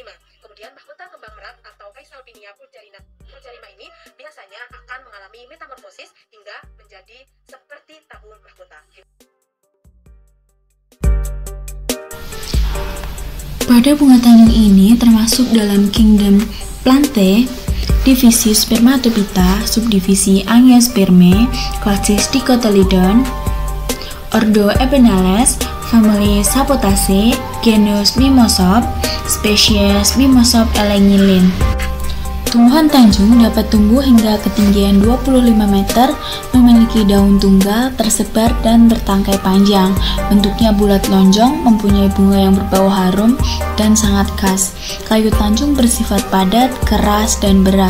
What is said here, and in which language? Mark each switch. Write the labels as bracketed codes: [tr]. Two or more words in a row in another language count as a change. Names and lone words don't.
[id] Kemudian mahkota kembang merak atau Caesalpinia pulcherrima ini biasanya akan mengalami metamorfosis hingga menjadi seperti tabur mahkota. Pada bunga tanjung ini termasuk dalam kingdom Plantae, divisi Spermatophyta, subdivisi Angiospermae, klasis Dicotyledon, ordo Ebenales, famili Sapotaceae, genus Mimosop, spesies Mimosop elengilin. Tumbuhan tanjung dapat tumbuh hingga ketinggian 25 meter, memiliki daun tunggal, tersebar dan bertangkai panjang. Bentuknya bulat lonjong, mempunyai bunga yang berbau harum dan sangat khas. Kayu tanjung bersifat padat, keras, dan berat.